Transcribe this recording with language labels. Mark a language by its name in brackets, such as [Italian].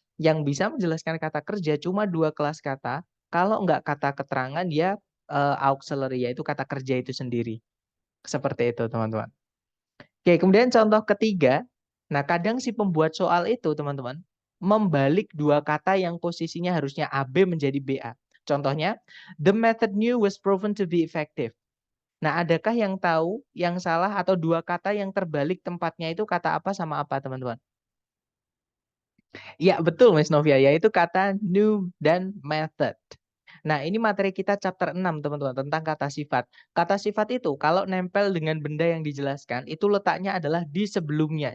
[Indonesian] Yang bisa menjelaskan kata kerja cuma dua kelas kata. Kalau nggak kata keterangan, ya auxiliary, yaitu kata kerja itu sendiri. Seperti itu, teman-teman. Oke, kemudian contoh ketiga. Nah, kadang si pembuat soal itu, teman-teman, membalik dua kata yang posisinya harusnya AB menjadi BA. Contohnya, [English] the method new was proven to be effective. [Indonesian] Nah, adakah yang tahu yang salah atau dua kata yang terbalik tempatnya itu kata apa sama apa, teman-teman? Ya, betul, Miss Novia. Yaitu kata new dan method. Nah, ini materi kita chapter 6, teman-teman, tentang kata sifat. Kata sifat itu kalau nempel dengan benda yang dijelaskan, itu letaknya adalah di sebelumnya.